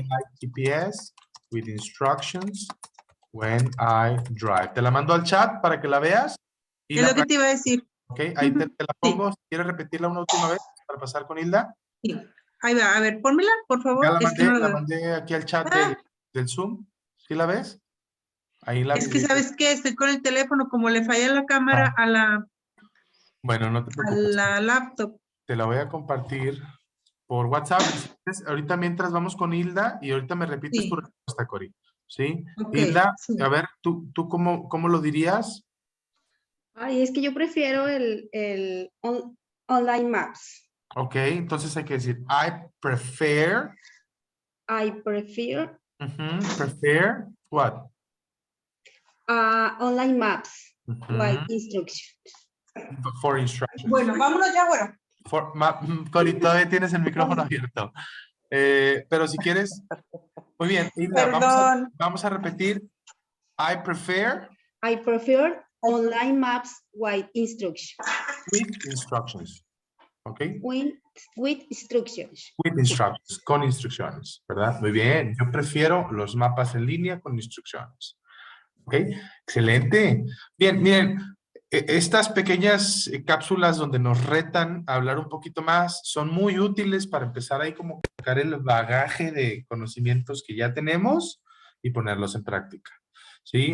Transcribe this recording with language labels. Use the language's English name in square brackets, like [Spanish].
[English] I like GPS with instructions when I drive. [Spanish] Te la mando al chat para que la veas. Y Es lo que te iba a decir. Ok, ahí te la pongo. Si quieres repetirla una última vez para pasar con Hilda. Sí. Ahí va. A ver, pónmela, por favor. Ya la Es que no lo la mandé aquí al chat del Zoom. ¿Sí la ves? Ahí la Es que, ¿sabes qué? Estoy con el teléfono, como le falla la cámara a Bueno, no te preocupes. la laptop. Te la voy a compartir por WhatsApp. Ahorita mientras vamos con Hilda y ahorita me repites tu respuesta, Cori. ¿Sí? [English] Okay, [Spanish] Hilda, sí. a ver, ¿tú cómo lo dirías? Ay, es que yo prefiero el online maps. Ok, entonces hay que decir [English] I prefer. I prefer Prefer what? online maps with instructions. For instructions. [Spanish] Bueno, vámonos ya, bueno. Cori, todavía tienes el micrófono abierto. Pero si quieres, muy bien, Hilda, vamos a repetir. [English] I prefer online maps with instructions. with instructions. ¿Ok? With instructions. With instructions, [Spanish] con instrucciones, ¿verdad? Muy bien, yo prefiero los mapas en línea con instrucciones. ¿Ok? Excelente. Bien, miren, Estas pequeñas cápsulas donde nos retan a hablar un poquito más son muy útiles para empezar ahí como sacar el bagaje de conocimientos que ya tenemos y ponerlos en práctica. ¿Sí?